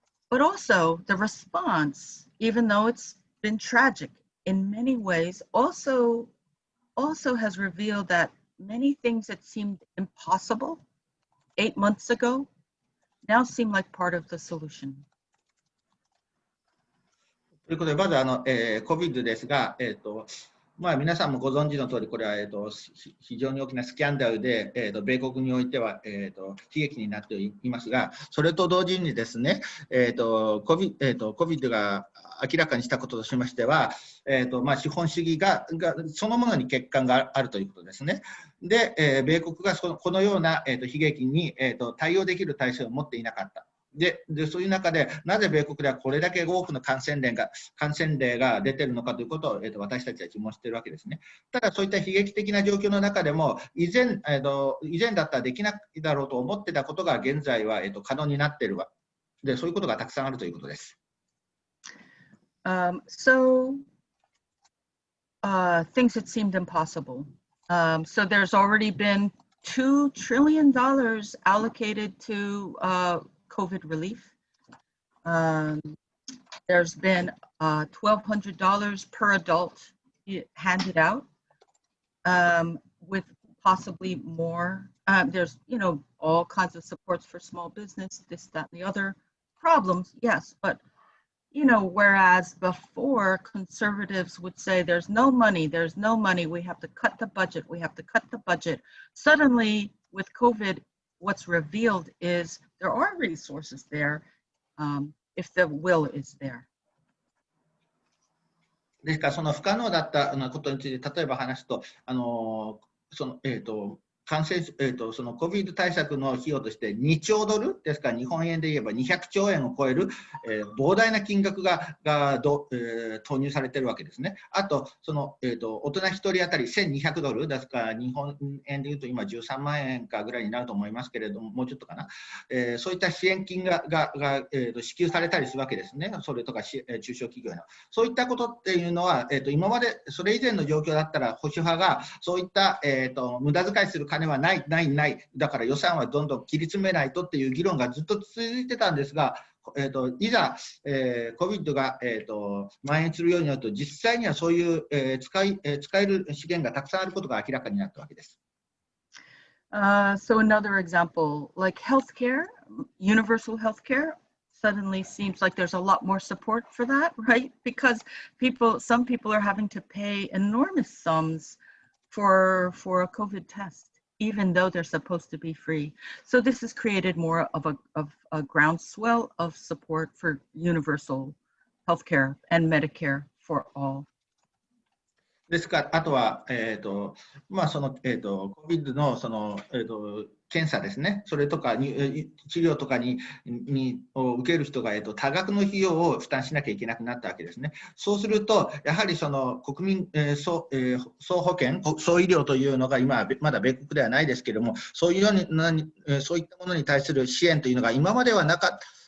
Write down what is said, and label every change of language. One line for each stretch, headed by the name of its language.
English: But also the response, even though it's been tragic in many ways, also has revealed that many things that seemed impossible 8 months ago now seem like part of the solution.
Japanese: ということで、まずCOVID ですが、皆さんもご存知の通り、これは、非常に大きなスキャンダルで、米国においては、悲劇になっていますが、それと同時にですね、COVID が明らかにしたこととしましては、資本主義がそのものに欠陥があるということですね。で、米国がこのような、悲劇に、対応できる体制を持っていなかった。でそういう中で、なぜ米国ではこれだけ多くの感染例が出ているのかということを、私たちは疑問しているわけですね。ただ、そういった悲劇的な状況の中でも、以前だったらできないだろうと思っていたことが、現在は、可能になっているわで、そういうことがたくさんあるということです。
English: So things that seemed impossible. So there's already been $2 trillion allocated to COVID relief. There's been $1,200 per adult handed out, with possibly more. There's, you know, all kinds of supports for small business, this, that, and the other problems, yes, but you know, whereas before conservatives would say there's no money, we have to cut the budget. Suddenly with COVID, what's revealed is there are resources there, if the will is there.
Japanese: ですから、その不可能だったことについて、例えば話すと、そのCOVID 対策の費用として2兆ドルですから、日本円で言えば200兆円を超える、膨大な金額が投入されているわけですね。あと、大人1人当たり1200ドルですから、日本円で言うと今13万円かぐらいになると思いますけれども、もうちょっとかな。そういった支援金が支給されたりするわけですね。それとか中小企業の。そういったことっていうのは、今までそれ以前の状況だったら、保守派がそういった、無駄遣いする金はない、だから予算はどんどん切り詰めないとっていう議論がずっと続いてたんですが、いざ、COVID が、蔓延するようになると、実際にはそういう、使える資源がたくさんあることが明らかになったわけです。
English: So another example, like healthcare, universal healthcare, suddenly seems like there's a lot more support for that, right? Because some people are having to pay enormous sums for a COVID test, even though they're supposed to be free. So this has created more of a groundswell of support for universal healthcare and Medicare for all.
Japanese: ですから、あとは、COVID の検査ですね、それとか治療とかを受ける人が、多額の費用を負担しなきゃいけなくなったわけですね。そうすると、やはり国民総保険、総医療というのが今、まだ米国ではないですけれども、そういったものに対する支援というのが今まではなかった。